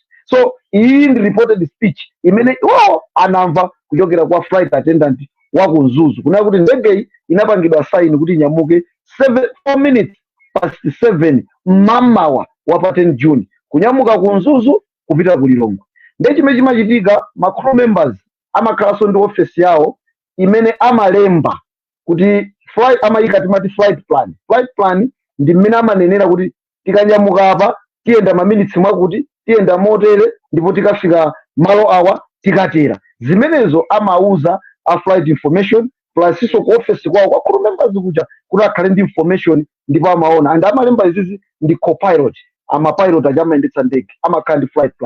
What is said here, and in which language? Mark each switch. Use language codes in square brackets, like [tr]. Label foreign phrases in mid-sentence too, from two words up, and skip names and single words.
[ny] So iyi ndi [en] reported speech [ny] imene iwo anamva kuchokera kwa [en] flight attendant [ny] wa ku Zuzu kunali kuti ndege inapangidwa sign kuti inyamuke [en] 4 minutes past 7 [ny] mamawa wa pa 10 June kunyamuka ku Zuzu kupita ku Lilongwe. Ndiye chimene chimachitika ma [en] crew members [ny] amakhalanso ndi office yawo imene amalemba kuti flight amayika timati [en] flight plan. Flight plan [ny] ndi mmene amanenera kuti tikanyamuka apa tiyenda maminutes mwakuti tiyenda motere ndipo tikafika malo awa tikatera. Zimenezo amauza a [en] flight information [ny] plus iso ku office kwawo kwa [en] crew members [ny] kuja kuti akhale ndi information ndipo amaona and amalemba izizi ndi co-pilot amapilot ajamayendetsa ndege amakhala ndi flight plan.